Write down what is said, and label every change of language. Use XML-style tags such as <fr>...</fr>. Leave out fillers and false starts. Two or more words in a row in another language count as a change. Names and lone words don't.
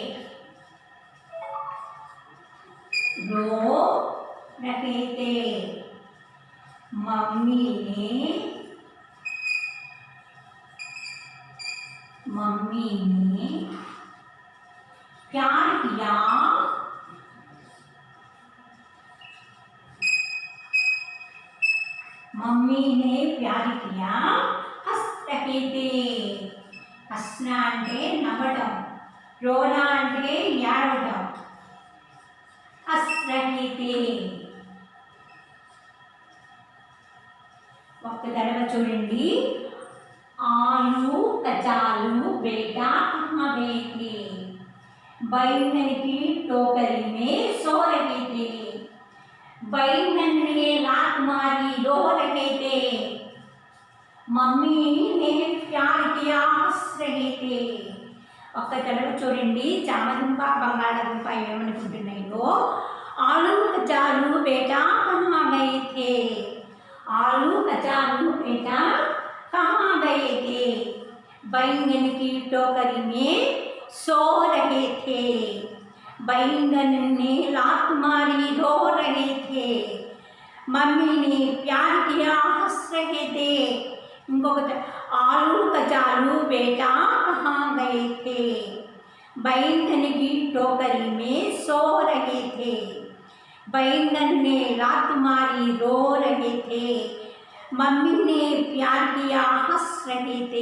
<hi>मम्मी ने प्यार किया, मम्मी ने प्यार किया, हंस रहे थे.</hi> <te>हंसना అంటే నవ్వడం, రోనా అంటే ఏడవడం.</te> <hi>हंस रहे थे.</hi> <te>ఒక్క తడవ చూడండి.</te> <hi>आलू कचालू बेटा कहाँ गए थे, बैंगन की टोकरी में सो रहे थे, बैंगन ने लात मारी रो रहे थे, मम्मी ने प्यार किया हंस रहे थे.</hi> <te>ఒక్క తడవ చూడండి. చామదుంప బంగాళాదుంప ఏమనుకుంటున్నాయో.</te> <hi>आलू कचालू बेटा కहाँ गए थे, आलू कचालू बेटा कहाँ गए थे, बैंगन की टोकरी में सो रहे थे, बैंगन ने लात मारी रो रहे थे, मम्मी ने प्यार किया हंस रहे थे. इंకొకటి आलू कचालू बेटा कहाँ गए थे, बैंगन की टोकरी में सो रहे थे, बैंगन ने लात मारी रो रहे थे, मम्मी ने प्यार किया हंस रहे थे.</hi>